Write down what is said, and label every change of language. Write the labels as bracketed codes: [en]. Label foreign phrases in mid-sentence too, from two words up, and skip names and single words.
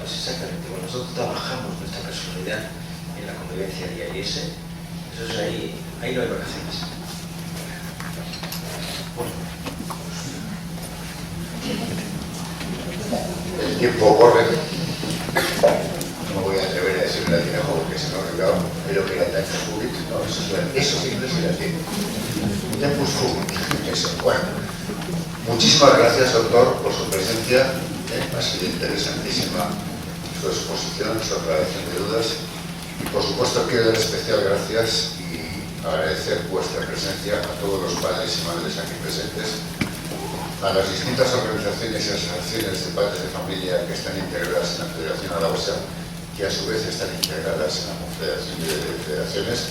[es] Pues exactamente, bueno, nosotros trabajamos nuestra personalidad en la convivencia diaria y eso es ahí no hay vacaciones. El tiempo corre. No voy a atrever a decir la tira porque se me ha olvidado, pero que la [la] tempus fugit, [es] no, eso sí no es latín. [la] Tempus fugit, [es] eso. Bueno, muchísimas gracias, doctor, por su presencia. Ha sido interesantísima su exposición, su aclaración de dudas. Y por supuesto quiero dar especial gracias y agradecer vuestra presencia a todos los padres y madres aquí presentes, a las distintas organizaciones y asociaciones de padres de familia que están integradas en la Federación Aragosa, que a su vez están integradas en la Confederación de Federaciones.